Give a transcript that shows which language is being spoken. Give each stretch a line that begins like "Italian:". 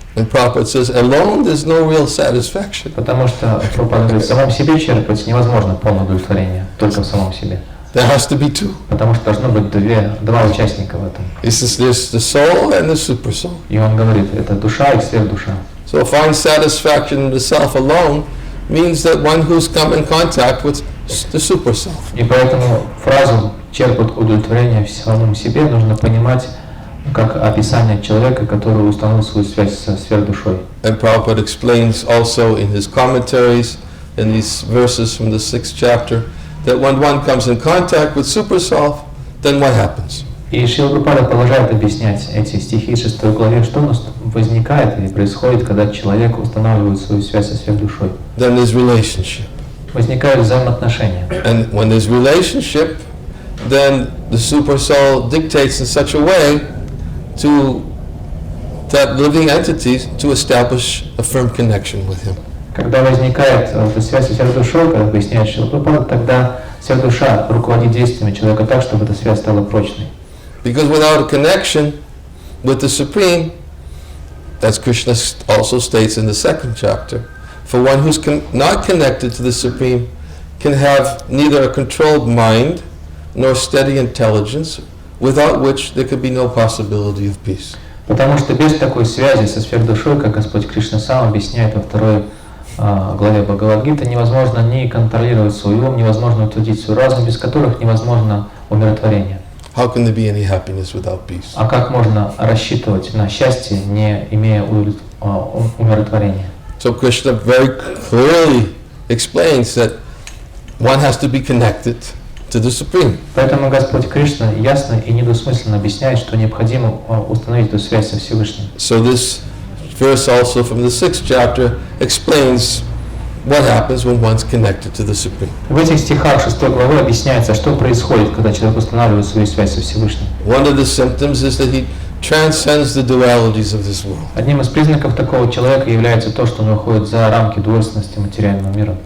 English: And Prabhupada says, alone there's no real satisfaction.
Russian: Потому что Прабхупада говорит, в самом себе черпать невозможно полное удовлетворение, только в самом себе.
English: There has to be two.
Russian: Потому что должно быть два участника в этом.
English: He says there's the soul and the super soul.
Russian: И он говорит, это душа и сверхдуша.
English: So find satisfaction in the self alone means that one who's come in contact with the super self.
Russian: И поэтому фразу «черпать удовлетворение в самом себе» нужно понимать как описание человека, который установил свою связь со сверхдушой.
English: And Prabhupada explains also in his commentaries, in these verses from the 6th chapter, that when one comes in contact with super self, then what happens?
Russian: И Шрила Прабхупада продолжает объяснять эти стихи 6 главе, что возникает или происходит, когда человек устанавливает свою связь со сверхдушой.
English: Then there's relationship.
Russian: Возникают взаимоотношения.
English: And when there's relationship, then the super soul dictates in such a way to that living entities to establish a firm connection with him.
Russian: Когда возникает связь со сверхдушой, как объясняет Шрила Прабхупада, тогда сверхдуша руководит действиями человека так, чтобы эта связь стала прочной.
English: Because without a connection with the Supreme, as Krishna also states in the 2nd chapter, for one who's not connected to the Supreme can have neither a controlled mind nor steady intelligence, without which there could be no possibility of peace.
Russian: Потому что без такой связи со сверхдушой, как Господь Кришна сам объясняет во 2 главе Бхагавад-гиты, невозможно ни контролировать свой ум, невозможно утвердить свой разум, без которых невозможно умиротворение.
English: How can there be any happiness without peace?
Russian: А как можно рассчитывать на счастье, не имея умиротворения?
English: So Krishna very clearly explains that one has to be connected to the Supreme.
Russian: Поэтому Господь Кришна ясно и недвусмысленно объясняет, что необходимо установить эту связь со Всевышним.
English: So this verse also from the 6th chapter explains what happens when one's connected to the Supreme.
Russian: В этих стихах 6 главы объясняется, что происходит, когда человек устанавливает свою связь со Всевышним.
English: One of the symptoms is that he transcends the dualities of this world.
Russian: Одним из признаков такого человека является то, что он выходит за рамки двойственности материального мира.